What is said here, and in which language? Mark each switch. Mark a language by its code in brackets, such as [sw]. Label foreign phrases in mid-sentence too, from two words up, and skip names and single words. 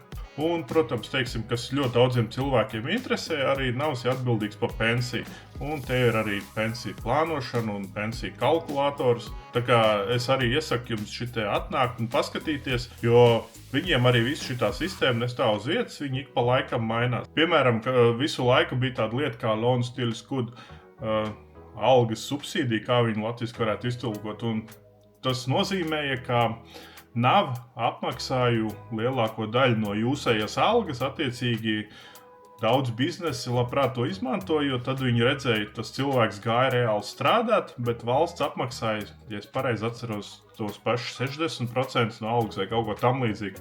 [lv] Un, protams, teiksim, kas ļoti daudziem cilvēkiem interesē, arī nav atbildīgs par pensiju. Un te ir arī pensiju plānošana un pensiju kalkulators. Tā kā es arī iesaku jums šitie atnākt un paskatīties, jo viņiem arī visu šitā sistēma nestāv uz vietas, viņi ik pa laikam mainās. Piemēram, visu laiku bija tāda lieta kā loan still good algas subsīdija, kā viņi latviski varētu iztulkot. Un tas nozīmēja, ka NAV apmaksāju lielāko daļu no jūsējas algas, attiecīgi daudz biznesi labprāt to izmanto, jo tad viņi redzēja, tas cilvēks gāja reāli strādāt, bet valsts apmaksāja, ja es pareizi atceros, tos pašus 60% no algas vai kaut ko tam līdzīgi.